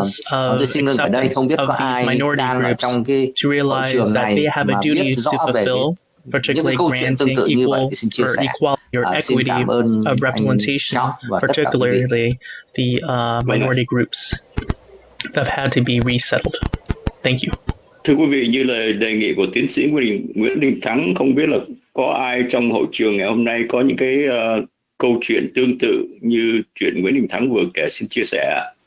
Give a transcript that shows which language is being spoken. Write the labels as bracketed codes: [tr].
[vi] Tôi xin ngừng ở đây, không biết có ai đang ở trong cái hội trường này mà biết rõ về những cái câu chuyện tương tự như vậy thì xin chia sẻ. Xin cảm ơn anh Trọng và tất cả quý vị. [en] The minority groups that have had to be resettled. Thank you. [vi] Thưa quý vị, như lời đề nghị của tiến sĩ Nguyễn Đình Thắng, không biết là có ai trong hội trường ngày hôm nay có những cái câu chuyện tương tự như chuyện Nguyễn Đình Thắng vừa kể, xin chia sẻ.